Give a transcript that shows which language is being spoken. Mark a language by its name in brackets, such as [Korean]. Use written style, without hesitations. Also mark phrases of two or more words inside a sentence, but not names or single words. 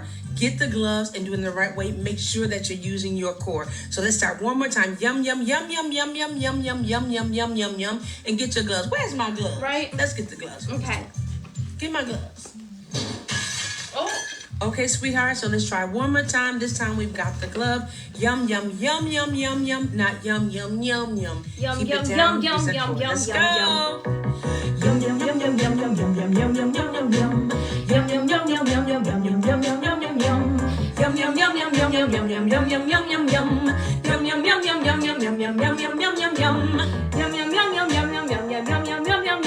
[English] Get the gloves and do it in the right way. Make sure that you're using your core. So let's start one more time. Yum, yum, yum, yum, yum, yum, yum, yum, yum, yum, yum, yum, yum. And get your gloves. Where's my gloves? Right. Let's get the gloves. Okay. Get my gloves. Oh. Okay, sweetheart. So let's try one more time. This time we've got the glove. Yum, yum, yum, yum, yum, yum. Not yum, yum, yum, yum. Yum, Keep yum, it down. yum, yum, yum, Let's yum, go. yum, yum, yum, yum, yum, yum, yum, yum, yum, yum, yum, yum, yum. Yum, yum, yum, yum, yum, yum, yum, yum, yum, yum, yum, yum, yum. Yum, yum, yum, yum, yum, yum, yum, yum, yum, yum, yum, yum, yum. Yum, yum, yum, yum, yum, yum, yum, yum, yum, yum, yum, yum, yum. Yum, yum, yum, yum, yum, yum, yum, yum, yum, yum, yum, yum.